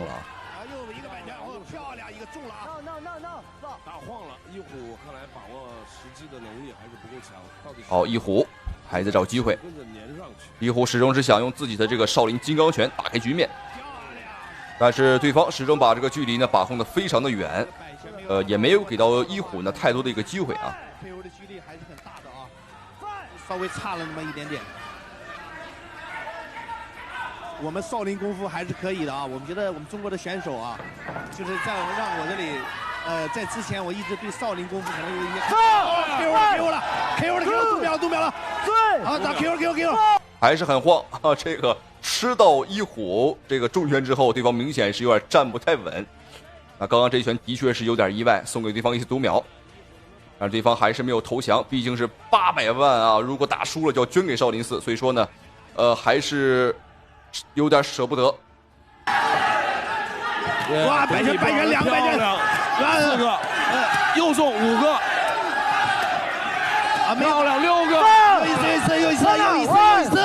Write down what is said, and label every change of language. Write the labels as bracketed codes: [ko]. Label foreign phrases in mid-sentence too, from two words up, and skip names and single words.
[zh] 又一個擺拳，漂亮，一個中了打晃了，一虎看來把握時機的能力還是不夠強。好，一虎還在找機會，一虎始終是想用自己的這個少林金剛拳打開局面，但是對方始終把這個距離呢把控得非常的遠。也沒有給到一虎呢太多的一個機會配合的距離還是很大的稍微差了那麼一點點。我们少林功夫还是可以的啊。我们觉得我们中国的选手啊，就是在让我这里，在之前我一直对少林功夫可能有一些 KO 了 KO 读秒了，对，好打 KO，还是很晃啊！这个吃到一虎这个重拳之后，对方明显是有点站不太稳。那刚刚这一拳的確是有點意外，送給對方一些讀秒，但對方還是沒有投降，畢竟是800萬啊！如果打輸了就要捐給少林寺，所以說呢，還是有點捨不得。哇，百拳200拳，4個，又送5個，啊，漂亮6個，又一次，